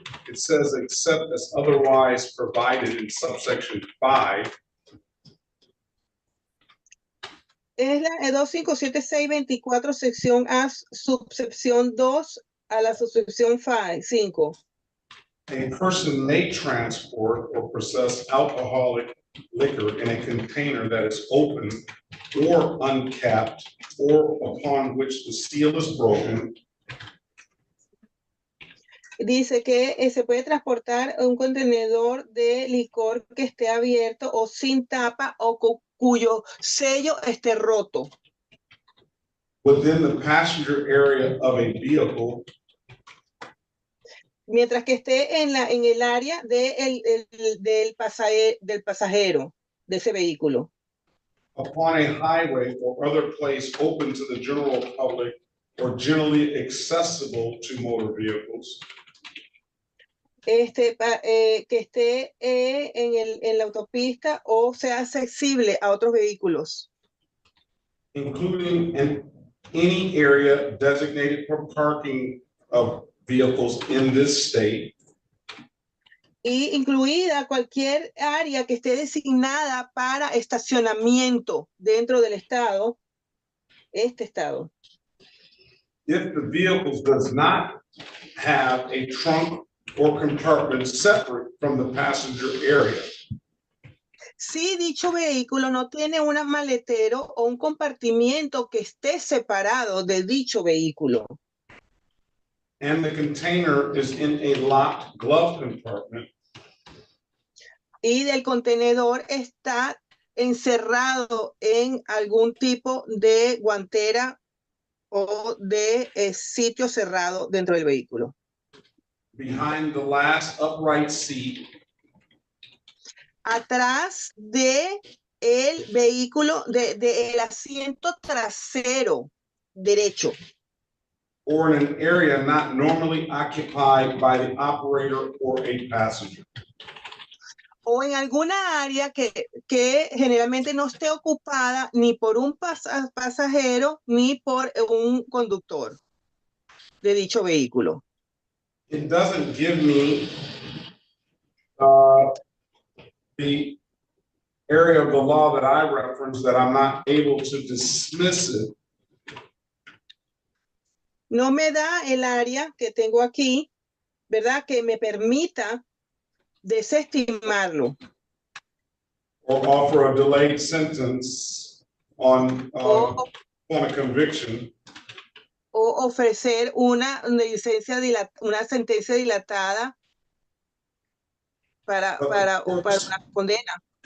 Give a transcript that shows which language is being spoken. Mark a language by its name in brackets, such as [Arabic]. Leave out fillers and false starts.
[English] It says except as otherwise provided in subsection 5. [Spanish] Es la 257624, sección A, subsección 2 a la subsección 5. [English] A person may transport or possess alcoholic liquor in a container that is open or uncapped, or upon which the seal is broken. [Spanish] Dice que se puede transportar un contenedor de licor que esté abierto o sin tapa o cuyo sello esté roto. [English] Within the passenger area of a vehicle. [Spanish] Mientras que esté en el área del pasajero de ese vehículo. [English] Upon a highway or other place open to the general public or generally accessible to motor vehicles. [Spanish] Que esté en la autopista o sea accesible a otros vehículos. [English] Including in any area designated for parking of vehicles in this state. [Spanish] Y incluida cualquier área que esté designada para estacionamiento dentro del estado, este estado. [English] If the vehicle does not have a trunk or compartment separate from the passenger area. [Spanish] Si dicho vehículo no tiene un maletero o un compartimiento que esté separado de dicho vehículo. [English] And the container is in a locked glove compartment. [Spanish] Y del contenedor está encerrado en algún tipo de guantera o de sitio cerrado dentro del vehículo. [English] Behind the last upright seat. [Spanish] Atrás de el vehículo, el asiento trasero derecho. [English] Or in an area not normally occupied by the operator or a passenger. [Spanish] O en alguna área que generalmente no esté ocupada ni por un pasajero ni por un conductor de dicho vehículo. [English] It doesn't give me the area of the law that I referenced that I'm not able to dismiss it. [Spanish] No me da el área que tengo aquí, ¿verdad? Que me permita desestimarlo. [English] Or offer a delayed sentence on a conviction. [Spanish] O ofrecer una sentencia dilatada para una condena.